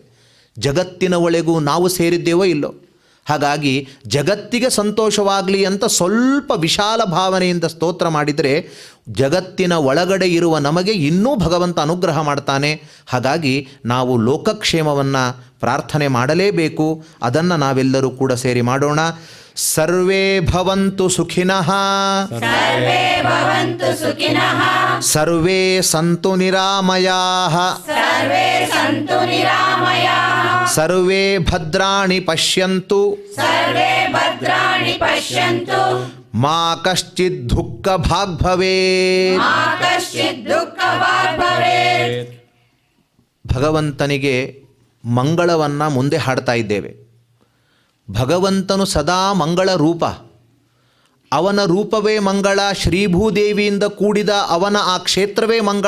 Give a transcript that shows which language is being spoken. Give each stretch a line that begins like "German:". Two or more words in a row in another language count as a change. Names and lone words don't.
Kannada: ಜಗತ್ತಿನ ಒಳಗೂ ನಾವು ಸೇರಿದ್ದೇವೋ ಇಲ್ಲೋ, ಹಾಗಾಗಿ ಜಗತ್ತಿಗೆ ಸಂತೋಷವಾಗಲಿ ಅಂತ ಸ್ವಲ್ಪ ವಿಶಾಲ ಭಾವನೆಯಿಂದ ಸ್ತೋತ್ರ ಮಾಡಿದರೆ ಜಗತ್ತಿನ ಒಳಗಡೆ ಇರುವ ನಮಗೆ ಇನ್ನೂ ಭಗವಂತ ಅನುಗ್ರಹ ಮಾಡ್ತಾನೆ. ಹಾಗಾಗಿ ನಾವು ಲೋಕಕ್ಷೇಮವನ್ನು ಪ್ರಾರ್ಥನೆ ಮಾಡಲೇಬೇಕು. ಅದನ್ನು ನಾವೆಲ್ಲರೂ ಕೂಡ ಸೇರಿ ಮಾಡೋಣ.
Sanskrit: ಸರ್ವೇ ಭವಂತು ಸುಖಿನಃ, ಸರ್ವೇ ಸಂತು ನಿರಾಮಯಾಃ, ಸರ್ವೇ ಭದ್ರಾಣಿ ಪಶ್ಯಂತು, ಮಾ ಕಶ್ಚಿತ್ ದುಃಖ ಭಾಗ್ ಭವೇತ್.
Kannada: ಭಗವಂತನಿಗೆ ಮಂಗಳವನ್ನು ಮುಂದೆ ಹಾಡ್ತಾ ಇದ್ದೇವೆ. ಭಗವಂತನು ಸದಾ ಮಂಗಳ ರೂಪ. ಅವನ ರೂಪವೇ ಮಂಗಳ. ಶ್ರೀಭೂದೇವಿಯಿಂದ ಕೂಡಿದ ಅವನ ಆ ಕ್ಷೇತ್ರವೇ ಮಂಗಳ.